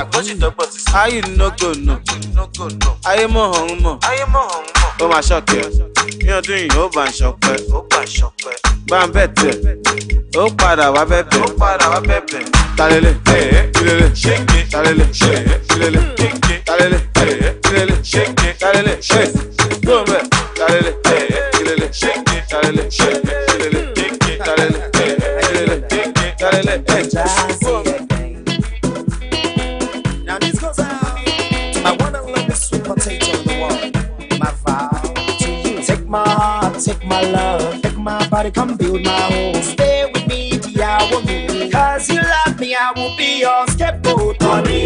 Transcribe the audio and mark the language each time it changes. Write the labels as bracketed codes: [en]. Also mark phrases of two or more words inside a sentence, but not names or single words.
[yo] Ayé no go no, ayé mọ̀ ọ̀hún mọ̀. Ó máa ṣọ̀kẹ́, ní ọdún yìí ó bá ń ṣọpẹ́. Bá ń bẹ̀tẹ̀, ó padà wá bẹ̀bẹ̀. Talele, ilele, talele, ilele, talele, ilele, talele, gbọ́nbẹ̀, talele, ilele, talele, ilele, [en] Now this goes out to my one and only sweet potato in the world. My vow to you. Take my heart, take my love, take my body, come build my home. Stay with me till I will meet. Cause you love me, I will be your scapegoat, honey.